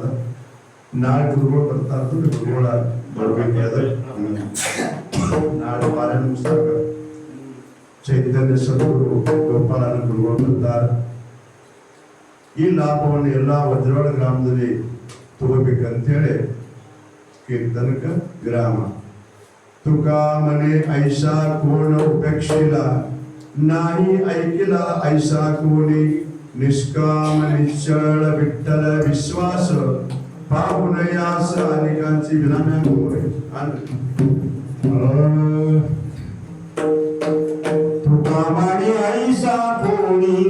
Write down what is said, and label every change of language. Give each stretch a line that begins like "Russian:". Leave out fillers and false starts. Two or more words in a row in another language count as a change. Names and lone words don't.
Kannada: ನಾಳೆ ಗುರುಗಳು ಬರ್ತಾ ಇದ್ದು ಗುರುಗಳ ಬರ್ಬೇಕಾದ ನಾಳೆ ಪಾರಾಯಣ ಪುಸ್ತಕ ಚೈತನ್ಯ ಸದ್ಗುರು ಗೋಪಾಲನ ಗುರುಗಳು ಬರ್ತಾರೆ. ಈ ಲಾಭವನ್ನು ಎಲ್ಲ ವಜ್ರವಾಡ ಗ್ರಾಮದಲ್ಲಿ ತಗೋಬೇಕಂತೇಳಿ ಕೀರ್ತನಕ ಗ್ರಾಮ
Marathi: तुका मने ऐसा कोण उपेक्षिला नाही ऐकिला ऐसा कोणी निष्काम निश्चळ विठ्ठल विश्वास पाहुनयास अनेकांची विनाम्या होय. तुका मने ऐसा कोणी